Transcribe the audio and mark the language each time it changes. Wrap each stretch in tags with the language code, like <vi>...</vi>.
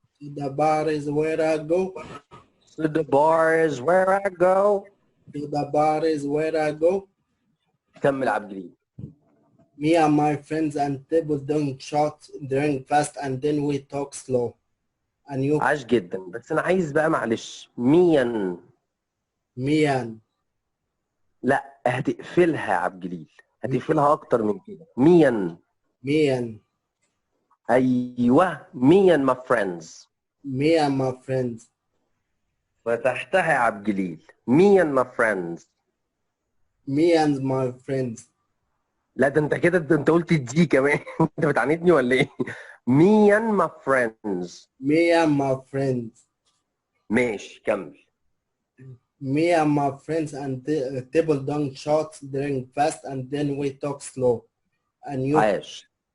<en>The bar is where I go. So the bar is where I go. The bar is where I go.</en> <ar>كمل عبد الجليل.</ar> <en>Me and my friends and table doing shots, drink fast, and then we talk slow. And you</en> <ar>عاش جدا بس أنا عايز بقى معلش ميا. ميان. لا هتقفلها يا عبد الجليل. هتقفلها أكتر من كده. ميا. ميان. أيوه</ar> <en>me and my friends. Me and my friends.</en> <ar>فتحتها يا عبد الجليل.</ar> <en>me and my friends. Me and my friends.</en> <ar>لا ده انت كده انت قلت دي كمان. انت بتعاندني ولا ايه؟</ar> <en>me and my friends. Me and my friends.</en> <ar>ماشي كمل.</ar> <en>Me and my friends and table down shots, drink fast, and then we talk slow. And you</en> <ar>عاش.</ar>